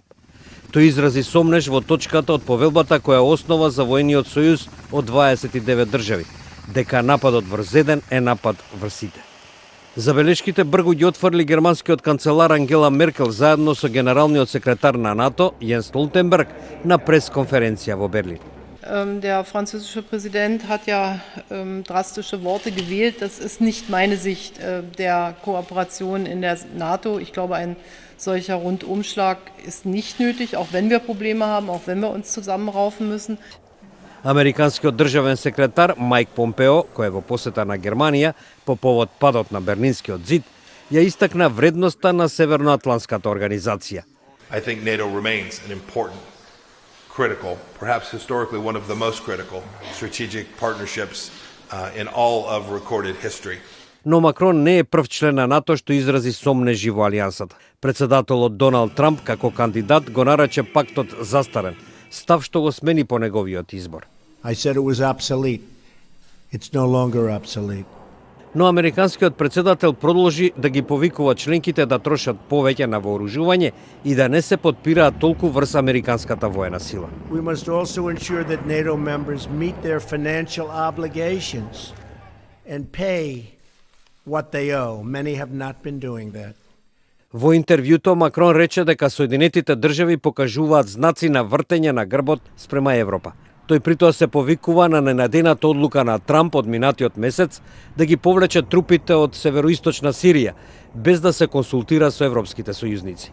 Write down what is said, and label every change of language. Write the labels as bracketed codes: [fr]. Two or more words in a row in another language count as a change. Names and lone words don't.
[mk] Тој изрази сомнеж во точката од повелбата која е основа за воениот сојуз од 29 држави, дека нападот врз еден е напад врз сите. Забелешките бргу ги отфрли германскиот канцелар Ангела Меркел заедно со генералниот секретар на НАТО Јенс Столтенберг на пресконференција во Берлин. [de] Der französische Präsident hat ja drastische Worte gewählt. Das ist nicht meine Sicht der Kooperation in der NATO. Ich glaube, ein solcher Rundumschlag ist nicht nötig, auch wenn wir Probleme haben, auch wenn wir uns zusammenraufen müssen. [mk] Американскиот државен секретар Мајк Помпео, кој е во посета на Германија по повод падот на Берлинскиот зид, ја истакна вредноста на Северноатлантската организација. [en] I think NATO remains an important, critical, perhaps historically one of the most critical strategic partnerships in all of recorded history. [mk] Но Макрон не е прв член на НАТО што изрази сомнежи во алијансата. Председателот Доналд Трамп како кандидат го нарече пактот застарен, став што го смени по неговиот избор. [en] I said it was obsolete. It's no longer obsolete. [mk] Но американскиот председател продолжи да ги повикува членките да трошат повеќе на вооружување и да не се подпираат толку врз американската воена сила. [en] We must also ensure that NATO members meet their financial obligations and pay what they owe. Many have not been doing that. [mk] Во интервјуто Макрон рече дека Соединетите држави покажуваат знаци на вртење на грбот спрема Европа. Тој притоа се повикува на ненадената одлука на Трамп од минатиот месец да ги повлече трупите од североисточна Сирија, без да се консултира со европските сојузници.